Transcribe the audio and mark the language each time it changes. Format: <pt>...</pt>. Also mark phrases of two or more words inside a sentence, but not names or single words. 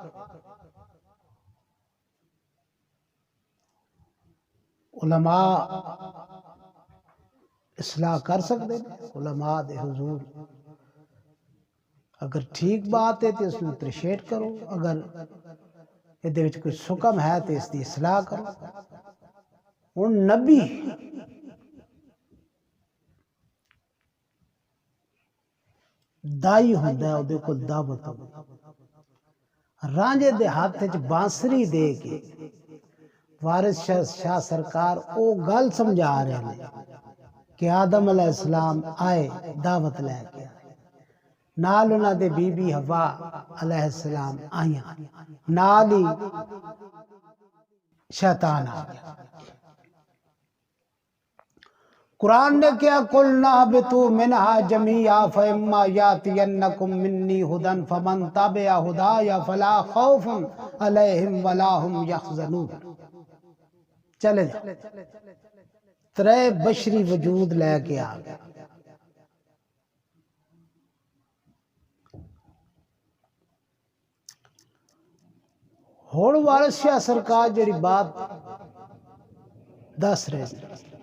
<ur>علماء اصلاح کر سکتے ہیں.</ur> <pa>علماء دے حضور</pa> <ur>اگر ٹھیک بات ہے تو اس میں اپریشیٹ کرو، اگر یہ کوئی سکم ہے تو اس کی اصلاح کرو.</ur> <pa>ہن نبی دائی ہوندا ہے، اودے کول دعوت ہوندی. رانجے دے ہاتھ وچ بانسری دے کے وارث شاہ سرکار او گل سمجھا رہے ہیں کہ آدم علیہ السلام آئے دعوت لے کے آئے. نال انہاں دے بی بی حوا علیہ السلام آئیاں، نال ہی شیطان آ گیا. قرآن نے کیا</pa> <ar>قُلْنَا اهْبِطُوا مِنْهَا جَمِيعًا فَإِمَّا يَأْتِيَنَّكُم مِّنِّي هُدًى فَمَن تَبِعَ هُدَايَ فَلَا خَوْفٌ عَلَيْهِمْ وَلَا هُمْ يَحْزَنُونَ.</ar> <pa>چلے جا ترے بشری وجود لے کے آ گیا. ہون وارث شاہ سرکار جڑی بات دس رہے ہیں</pa>